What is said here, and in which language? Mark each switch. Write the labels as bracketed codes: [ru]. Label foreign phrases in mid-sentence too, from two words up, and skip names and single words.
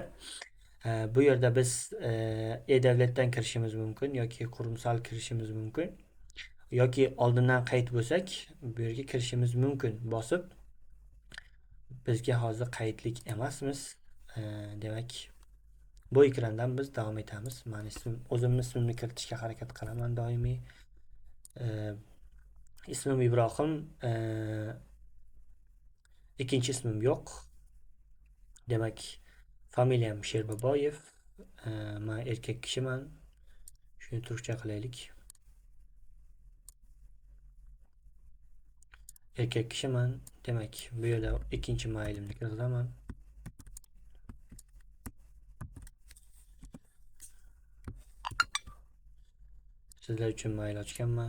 [uz] Bu yerda biz e-davlatdan kirishimiz mumkin yoki qurumsal kirishimiz mumkin. Yoki oldindan qayt bo'lsak, bu yerga kirishimiz mumkin. Bosib, bizga hozir qaydlik emasmiz. Demak, bu ekrandan biz davom etamiz. Men o'zimni ismimni kiritishga harakat qilaman doimiy. [tr] İsmim İbrahim. İkinci ismim yok. [uz] Demak, familiyam Sherboboyev. Men erkak kishiman. Shuni turkcha qilaylik. Erkak kishiman. Demak, bu yerda ikkinchi mailimni kirazaman. Sizlar uchun mail ochganman.